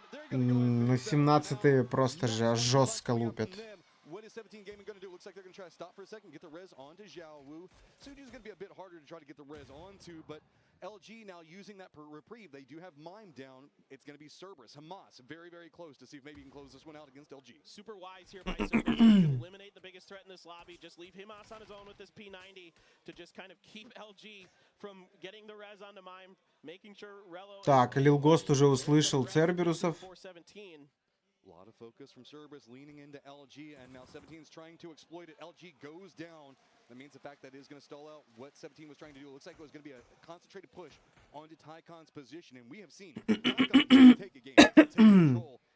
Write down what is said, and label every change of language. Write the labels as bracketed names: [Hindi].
[Russian] На 17-е просто же жестко лупят. [English] What is 17 Gaming going to do? Looks like they're going to try to stop for a second, get the res onto Xiaowu. Suju's going to be a bit harder to try to get the res onto, but LG now using that reprieve. They do have Mime down. It's going to be Cerberus. Hamas very close to see if maybe he can close this one out against LG. Super wise here by Cerberus. Eliminate the biggest threat in this lobby. Just leave Hamas on his own with this P90 to just kind of keep LG from getting the res onto Mime, making sure Rello... [Russian] Так, Lil Ghost уже услышал Церберусов. [English] A lot of focus from Cerberus leaning into LG, and now 17 is trying to exploit it. LG goes down. That means the fact that is going to stall out what 17 was trying to do. It looks like it was going to be a concentrated push onto Tycon's position, and we have seen Tycon take a game, take control.